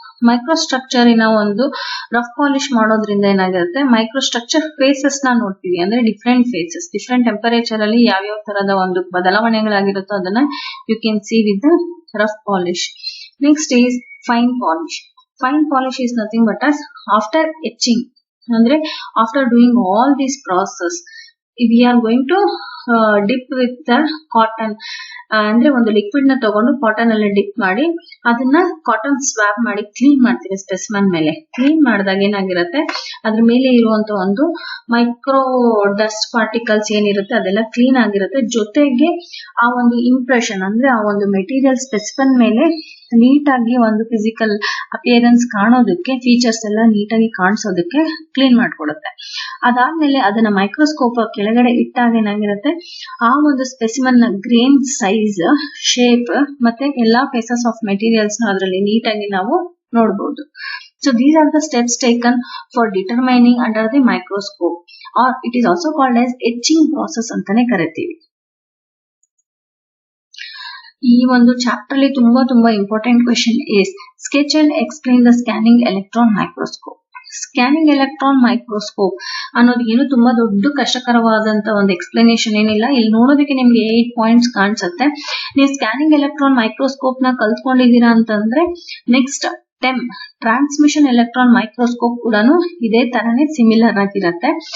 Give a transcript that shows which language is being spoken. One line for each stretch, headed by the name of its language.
Kannada: ಮೈಕ್ರೋಸ್ಟ್ರಕ್ಚರಿನ ಒಂದು rough polish ಮಾಡೋದ್ರಿಂದ ಏನಾಗಿರುತ್ತೆ, ಮೈಕ್ರೋಸ್ಟ್ರಕ್ಚರ್ ಫೇಸಸ್ ನ ನೋಡ್ತೀವಿ. ಅಂದ್ರೆ ಡಿಫ್ರೆಂಟ್ ಫೇಸಸ್, ಡಿಫ್ರೆಂಟ್ ಟೆಂಪರೇಚರ್ ಅಲ್ಲಿ ಯಾವ್ಯಾವ ತರದ ಒಂದು ಬದಲಾವಣೆಗಳಾಗಿರುತ್ತೋ ಅದನ್ನ
English: You can see with the rough polish. Next is fine polish. Fine polish is nothing but as after etching, ಅಂದ್ರೆ after doing all this process we are going to dip with the cotton.
Kannada: ಅಂದ್ರೆ ಒಂದು liquid ನ ತಗೊಂಡು cotton ಅಲ್ಲಿ drip ಮಾಡಿ ಅದನ್ನ cotton swab ಮಾಡಿ clean ಮಾಡ್ತೀವಿ ಸ್ಪೆಸಿಮನ್ ಮೇಲೆ. ಕ್ಲೀನ್ ಮಾಡಿದಾಗ ಏನಾಗಿರುತ್ತೆ, ಅದ್ರ ಮೇಲೆ ಇರುವಂತ ಒಂದು ಮೈಕ್ರೋ ಡಸ್ಟ್ ಪಾರ್ಟಿಕಲ್ಸ್ ಏನಿರುತ್ತೆ ಅದೆಲ್ಲ ಕ್ಲೀನ್ ಆಗಿರುತ್ತೆ. ಜೊತೆಗೆ ಆ ಒಂದು ಇಂಪ್ರೆಷನ್ ಅಂದ್ರೆ ಆ ಒಂದು ಮೆಟೀರಿಯಲ್ ಸ್ಪೆಸಿಮನ್ ಮೇಲೆ ನೀಟಾಗಿ ಒಂದು ಫಿಸಿಕಲ್ ಅಪಿಯರೆನ್ಸ್ ಕಾಣೋದಕ್ಕೆ, ಫೀಚರ್ಸ್ ಎಲ್ಲ ನೀಟಾಗಿ ಕಾಣಿಸೋದಕ್ಕೆ ಕ್ಲೀನ್ ಮಾಡ್ಕೊಡುತ್ತೆ. ಅದಾದ್ಮೇಲೆ ಅದನ್ನ ಮೈಕ್ರೋಸ್ಕೋಪ್ ಕೆಳಗಡೆ ಇಟ್ಟಾಗ ಏನಾಗಿರುತ್ತೆ, ಆ ಒಂದು ಸ್ಪೆಸಿಮನ್ ನ ಗ್ರೇನ್ ಸೈಜ್, ಶೇಪ್ ಮತ್ತೆ ಎಲ್ಲಾ ಫೇಸಸ್ ಆಫ್ ಮೆಟೀರಿಯಲ್ಸ್ ಅದರಲ್ಲಿ ನೀಟಾಗಿ ನಾವು ನೋಡಬಹುದು.
English: So these are the steps taken for determining under the microscope, or it is also called as etching process
Kannada: ಅಂತಾನೆ ಕರಿತೀವಿ. ಈ ಒಂದು ಚಾಪ್ಟರ್ ಅಲ್ಲಿ ತುಂಬಾ
English: Important question is sketch and explain the scanning electron microscope.
Kannada: Scanning electron microscope ಅನ್ನೋದು ಏನು ತುಂಬಾ ದೊಡ್ಡ ಕಷ್ಟಕರವಾದಂತ ಒಂದು ಎಕ್ಸ್ಪ್ಲನೇಷನ್ ಏನಿಲ್ಲ. ಇಲ್ಲಿ ನೋಡೋದಕ್ಕೆ ನಿಮ್ಗೆ 8 ಪಾಯಿಂಟ್ಸ್ ಕಾಣಿಸುತ್ತೆ. ನೀವು ಸ್ಕ್ಯಾನಿಂಗ್ ಎಲೆಕ್ಟ್ರಾನ್ ಮೈಕ್ರೋಸ್ಕೋಪ್ ನ ಕಲ್ತ್ಕೊಂಡಿದ್ದೀರಾ ಅಂತಂದ್ರೆ ನೆಕ್ಸ್ಟ್ ಟ್ರಾನ್ಸ್ಮಿಷನ್ ಎಲೆಕ್ಟ್ರಾನ್ ಮೈಕ್ರೋಸ್ಕೋಪ್ ಕೂಡ ಇದೇ ತರನೇ ಸಿಮಿಲರ್ ಆಗಿರುತ್ತೆ.